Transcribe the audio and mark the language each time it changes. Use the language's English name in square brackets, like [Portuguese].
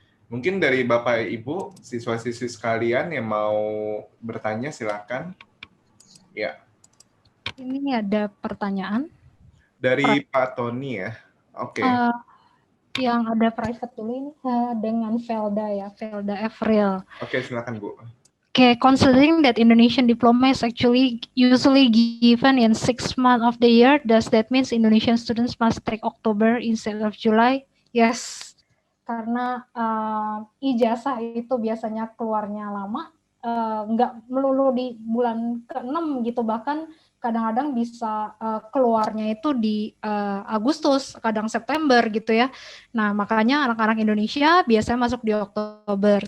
[Indonesian] Mungkin dari Bapak Ibu, siswa-siswi sekalian yang mau bertanya silakan. Ya. Ini ada pertanyaan. Dari Pak Tony ya. Oke. Yang ada private dulu ini dengan Velda ya, Velda Evril. Oke, silakan Bu. [English] Okay, considering that Indonesian diploma is actually usually given in 6 months of the year, does that mean Indonesian students must take October instead of July? [Indonesian] Yes, karena ijazah itu biasanya keluarnya lama, nggak melulu di bulan ke-6 gitu, bahkan kadang-kadang bisa keluarnya itu di Agustus, kadang September gitu ya. Nah, makanya anak-anak Indonesia biasanya masuk di Oktober.